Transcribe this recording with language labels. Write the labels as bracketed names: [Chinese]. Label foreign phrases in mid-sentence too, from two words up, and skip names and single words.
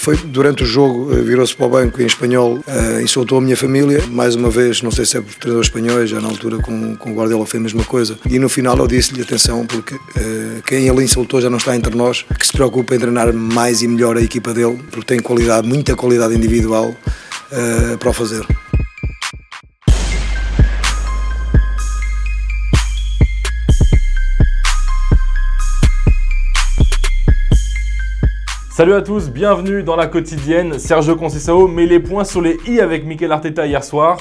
[Portuguese] foi durante o jogo, virou-se para o banco em espanhol, insultou a minha família, mais uma vez, não sei se é por treinadores espanhóis, já na altura com o Guardiola foi a mesma coisa, e no final eu disse-lhe, atenção, porque quem ele insultou já não está entre nós, que se preocupa em treinar mais e melhor a equipa dele, porque tem qualidade, muita qualidade individual para o fazer. [French] Salut à tous, bienvenue dans la quotidienne. Sergio Conceição met les points sur les i avec Mikel Arteta hier soir.